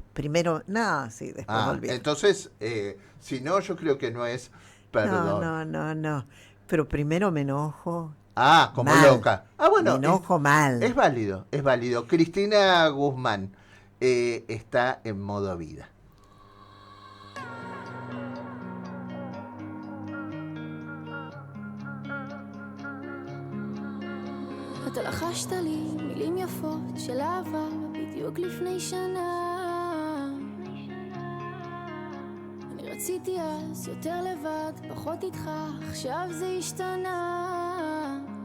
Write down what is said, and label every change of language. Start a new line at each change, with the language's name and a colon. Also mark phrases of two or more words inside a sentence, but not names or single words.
Spanish: Primero, no, sí, después olvido. Entonces, si no, yo creo que no es perdón. No. Pero primero me enojo. Como mal. loca. Bueno. Me enojo mal. Es válido, es válido. Cristina Guzmán está en modo vida.
Hebrew: אתה לחשת לי מילים יפות של אהבה בדיוק לפני שנה. אני רציתי אז יותר לבד, פחות איתך, עכשיו זה השתנה.